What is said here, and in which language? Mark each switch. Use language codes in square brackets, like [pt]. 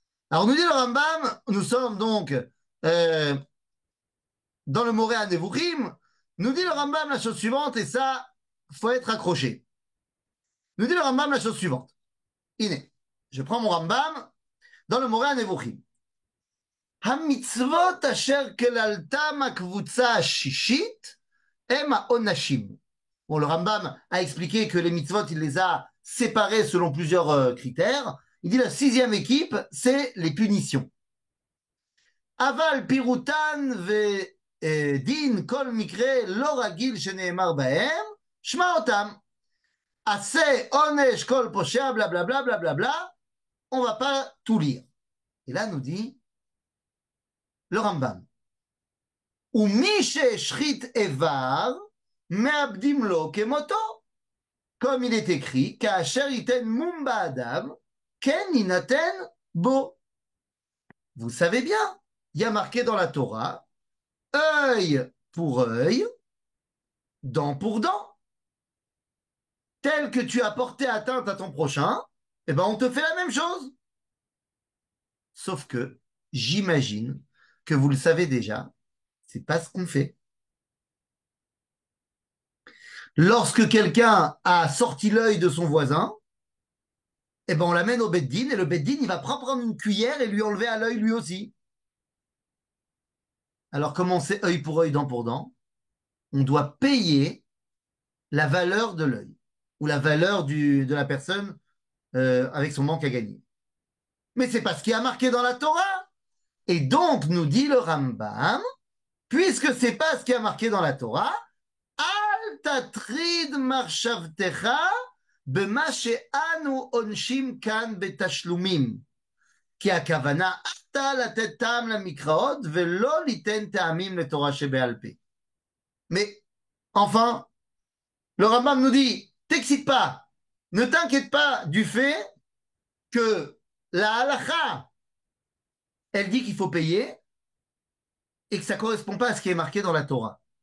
[fr] Alors, nous dit le Rambam, nous sommes donc dans le Moreh à Nevuchim, nous dit le Rambam la chose suivante, et ça, faut être accroché. Nous dit le Rambam la chose suivante. Iné, je prends mon Rambam dans le Moreh à Nevuchim. [he] המצוות אשר כללתם הקבוצה השישית הם העונשים. [fr] Bon, le Rambam a expliqué que les mitzvot, il les a séparés selon plusieurs critères. Il dit la 6e équipe, c'est les punitions. [he] Aval pirutan ודין כל מקרה לא רגיל שנאמר בהם, שמע אותם. עשה עונש כל פושע, bla bla bla bla bla bla. [fr] On va pas tout lire. Et là, nous dit le Rambam. [he] ומי שהשחית איבר, מאבדים לו כמותו. [fr] Comme il est écrit, [he] כאשר ייתן מום באדם, כן יינתן בו. [fr] Vous savez bien, il y a marqué dans la Torah, œil pour œil, dent pour dent. Tel que tu as porté atteinte à ton prochain, eh ben on te fait la même chose. Sauf que, j'imagine que vous le savez déjà, c'est pas ce qu'on fait. Lorsque quelqu'un a sorti l'œil de son voisin, eh ben on l'amène au Beddin et le Beddin, il va prendre une cuillère et lui enlever à l'œil lui aussi. Alors, comment c'est œil pour œil, dent pour dent? On doit payer la valeur de l'œil ou la valeur de la personne avec son manque à gagner. Mais c'est pas ce qui a marqué dans la Torah. Et donc, nous dit le Rambam, puisque c'est pas ce qui a marqué dans la Torah, [he] Al tatrid marshavtecha bema she'anu onshim kan betashlumim. כי הכוונה אתה לתת טעם למקראות ולא ליתן טעמים לתורה שבעל פה. [fr] Mais enfin, le Rambam nous dit, t'excite pas, ne t'inquiète pas du fait que la halakha, elle dit qu'il faut payer et que ça ne correspond pas à ce qui est marqué dans la Torah.